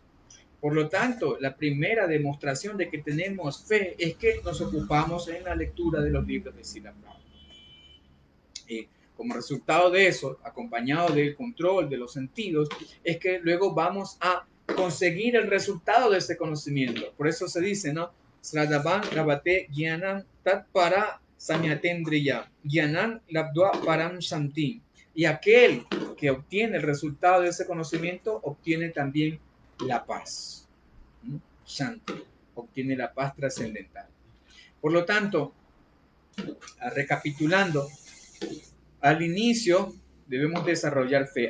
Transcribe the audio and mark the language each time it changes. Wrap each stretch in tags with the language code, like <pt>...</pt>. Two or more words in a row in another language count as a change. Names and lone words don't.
<es>Por lo tanto, la primera demostración de que tenemos fe es que nos ocupamos en la lectura de los libros de Srila Prabhupada. Y como resultado de eso, acompañado del control de los sentidos, es que luego vamos a conseguir el resultado de ese conocimiento. Por eso se dice, ¿no?</es> <sa>Sradavan Rabate Gyanam</sa> <es>Tat para</es> <sa>Samyatendriya, Gyanam Labdua Param Shanti.</sa> <es>Y aquel que obtiene el resultado de ese conocimiento obtiene también la paz. Shanti, obtiene la paz trascendental. Por lo tanto, recapitulando, al inicio debemos desarrollar fe.</es>